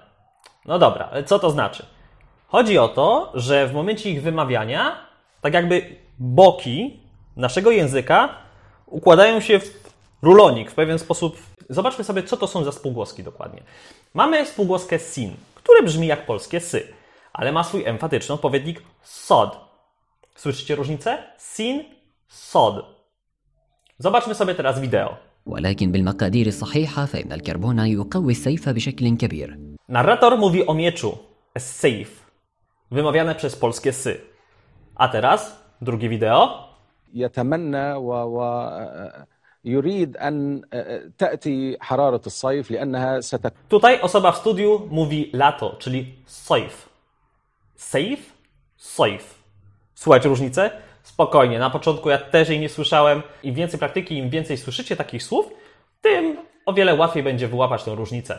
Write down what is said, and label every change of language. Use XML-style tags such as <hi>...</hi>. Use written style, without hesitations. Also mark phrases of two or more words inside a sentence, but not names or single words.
<pl>No dobra, ale co to znaczy? Chodzi o to, że w momencie ich wymawiania, tak jakby boki naszego języka układają się w rulonik w pewien sposób. Zobaczmy sobie, co to są za spółgłoski dokładnie. Mamy spółgłoskę sin, który brzmi jak polskie sy, ale ma swój emfatyczny odpowiednik sod. Słyszycie różnicę? Sin, sod. Zobaczmy sobie teraz wideo.</pl> <ar>ولكن بالمقادير الصحيحة فإن الكربون يقوي السيف بشكل كبير.</ar> <pl>Narrator mówi o mieczu, as-sayf, wymawiane przez polskie sy. A teraz drugie wideo.</pl> <ar>يتمنى يريد أن تأتي حرارة الصيف لأنها</ar> <pl>Tutaj osoba w studiu mówi lato, czyli sayf. Sayf, sayf. Słuchajcie różnicę? Spokojnie, na początku ja też jej nie słyszałem. Im więcej praktyki, im więcej słyszycie takich słów, tym o wiele łatwiej będzie wyłapać tę różnicę.</pl>